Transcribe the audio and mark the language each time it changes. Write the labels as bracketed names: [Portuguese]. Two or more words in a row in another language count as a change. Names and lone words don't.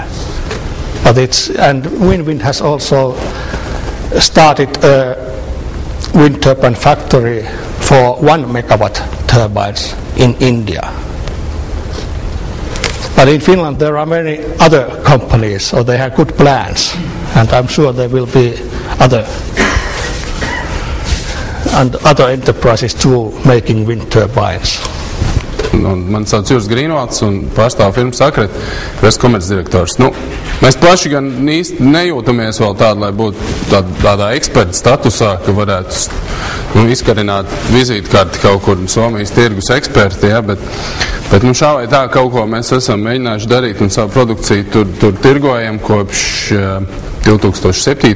[English] And Wind has also started a wind turbine factory for 1 megawatt turbines in India. But in Finland there are many other companies, or they have good plans, and I'm sure there will be other enterprises too making wind turbines. [Latvian] Man sauc Jūras Grīnvalds un pārstāv firmu Sakret, es komercdirektors. Mēs paši gan īsti nejūtamies vēl tādu, lai būtu tādā eksperta statusā, ka varētu izkarināt vizītkarti kaut kur Somijas tirgus eksperti, ja, bet šā vai tā kaut ko mēs esam mēģinājuši darīt un savu produkciju tur tirgojam kopš 2007.